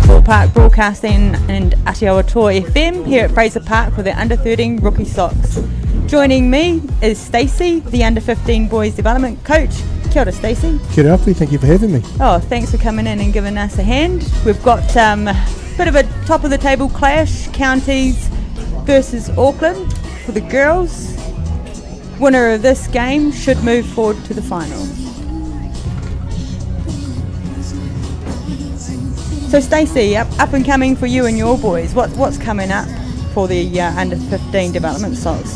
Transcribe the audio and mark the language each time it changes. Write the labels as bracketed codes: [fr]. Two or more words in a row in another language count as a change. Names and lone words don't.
[en] Ballpark Broadcasting and Atiawa Toa FM here at Fraser Park for the Under-13 Rookie Socks. Joining me is Stacey, the Under-15 Boys Development Coach. [mi] Kia ora, Stacey. Kia ora, [en] thank you for having me. Oh, thanks for coming in and giving us a hand. We've got a bit of a top of the table clash, Counties versus Auckland for the girls. Winner of this game should move forward to the final. So Stacey, up and coming for you and your boys, what's coming up for the under-15 development socks?